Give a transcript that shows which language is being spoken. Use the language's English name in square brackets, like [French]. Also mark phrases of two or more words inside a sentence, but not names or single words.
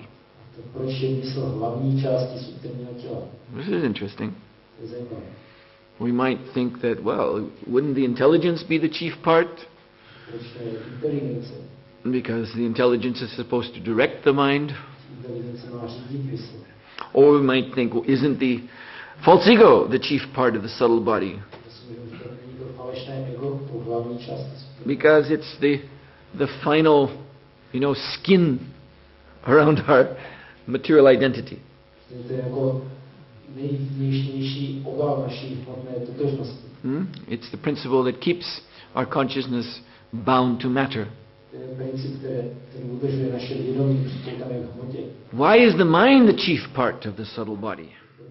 [Czech] Tak proč je mysl hlavní částí subtilního těla? [English] This is interesting. [Czech] To je zajímavé. [English] We might think that, well, wouldn't the intelligence be the chief part? [Czech] Proč to je inteligence? [English] Because the intelligence is supposed to direct the mind. [Czech] Inteligence má řídit mysl. [English] Or we might think, well, isn't the false ego the chief part of the subtle body? [Czech] To si můžeme říkat, není to falešné ego, to hlavní část. [English] Because it's the final, skin around our material identity. [Czech] To je jako nejvnější obal naší hmotné totožnosti. [English] It's the principle that keeps our consciousness bound to matter. [Czech] To je princip, který udržuje naše vědomí připoutané k hmotě. [English] Why is the mind the chief part of the subtle body?